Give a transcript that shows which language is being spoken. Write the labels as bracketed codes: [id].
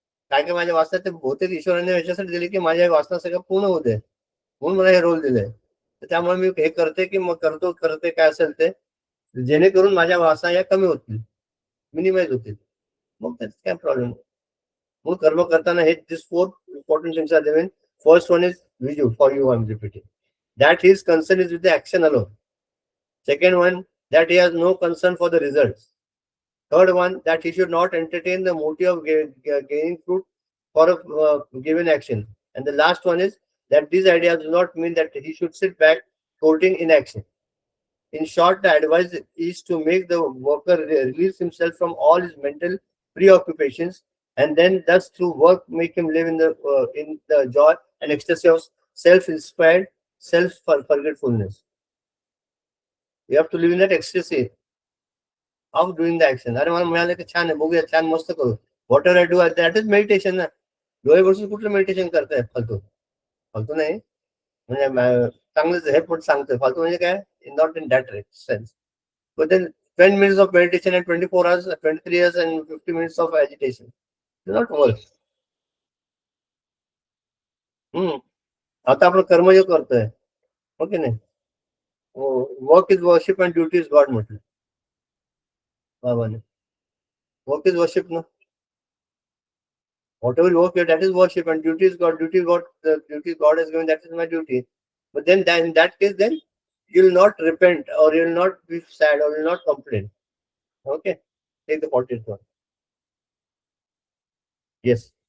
[mr] काय काय माझ्या वासना ते बहुतेक ईश्वराने याच्यासाठी दिले की माझ्या वासना सगळं पूर्ण होऊ दे, म्हणून मला हे रोल दिले. तर त्यामुळे मी हे करते की मग करते काय असेल ते, जेणेकरून माझ्या वासना या कमी होतील, मिनिमाइज होतील. मग त्याचा काय प्रॉब्लेम. म्हणून कर्म करताना हे दिस [en] 4 important things are given. First one is visual for you, I'm repeating, that his concern is with the action alone. Second one, that he has no concern for the results. Third one, that he should not entertain the motive of gaining fruit for a given action. And the last one is that these ideas do not mean that he should sit back floating in action. In short, the advice is to make the worker release himself from all his mental preoccupations, and then thus through work make him live in the joy and ecstasy of self-inspired self-forgetfulness. You have to live in that ecstasy of doing the action. [mr] अरे मला मिळालं की छान आहे, बघूया, छान मस्त करू. [en] What ever I do, that is meditation ना. [mr] डोळे बसून कुठलं मेडिटेशन करताय? फालतू नाही. म्हणजे चांगलंच हे पण सांगतोय. फालतू म्हणजे काय? [en] Not in that sense. But then 10 minutes of meditation and 24 hours, 23 years and 50 minutes of agitation. It will not work. [mr] आता आपण कर्मयोग करतोय, ओके नाही? [en] work is worship and duty is God [mr] म्हटलं बाबाने. [en] Work is worship ना. Whatever you work, that is worship, and duty is God. The duty God has given, that is my duty. But then in that case, then you will not repent, or you will not be sad, or you will not complain. Okay, take the 40th one. Yes.